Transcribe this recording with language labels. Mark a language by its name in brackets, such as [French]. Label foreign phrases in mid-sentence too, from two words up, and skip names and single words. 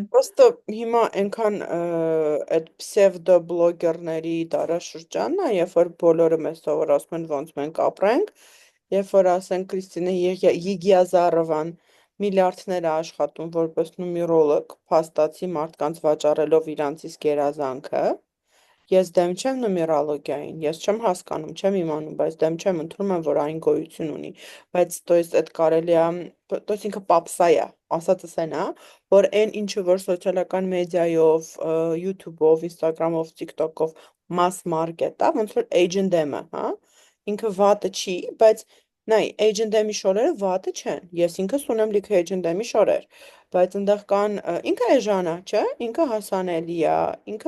[Armenian] պրոստը հիմա այնքան այդ պսևդո բլոգերների դարաշրջանն է, երբ որ բոլորը մեզ սովորացնում են ոնց մենք ապրենք, երբ որ ասենք Կրիստինե Եղիազարովան միլիարդներ է աշխատում որպես նումերոլոգ, փաստացի մարդկանց վաճառելով իրանց իսկ երազանքը, ես դեմ չեմ նումերոլոգիային, ես չեմ հասկանում, չեմ իմանում, բայց դեմ չեմ, ընդունում եմ, որ այն գոյություն ունի, բայց [Russian] то есть [Armenian] այդ կարելի է, [Russian] то есть [Armenian] ինքը պապսա է, ասածս այն է, որ այն ինչը որ սոցիալական մեդիայով, YouTube-ով, Instagram-ով, TikTok-ով [English] mass market [Armenian] է, ոնց որ H&M-ը, հա, ինքը վատը չի, բայց նայ, H&M-ի շորերը վատը չեն, ես ինքս ունեմ լիքը H&M-ի շորեր, բայց ընդեղ կան, ինքը էժան է, չէ, ինքը հասանելի է, ինքը